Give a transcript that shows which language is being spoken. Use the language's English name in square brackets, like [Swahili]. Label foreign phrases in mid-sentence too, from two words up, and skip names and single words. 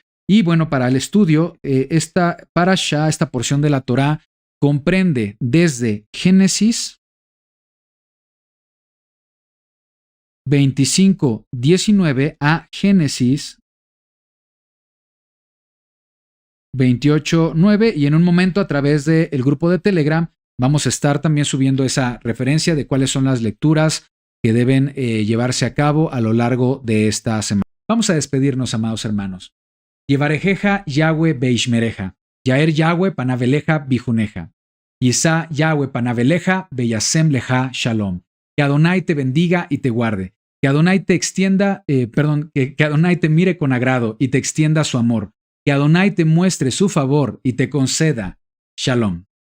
[Spanish] Y bueno, para el estudio, esta parashá, esta porción de la Torá, comprende desde Génesis 25:19 a Génesis 28:9, y en un momento a través del grupo de Telegram vamos a estar también subiendo esa referencia de cuáles son las lecturas que deben llevarse a cabo a lo largo de esta semana. Vamos a despedirnos, amados hermanos. [Hebrew] יברכך יהוה וישמרך יאר יהוה פניו אליך ויחנך ישא יהוה פניו אליך וישם לך שלום. [Spanish] Que Adonai te bendiga y te guarde. Que Adonai te extienda, que Adonai te mire con agrado y te extienda su amor. Que Adonai te muestre su favor y te conceda Shalom.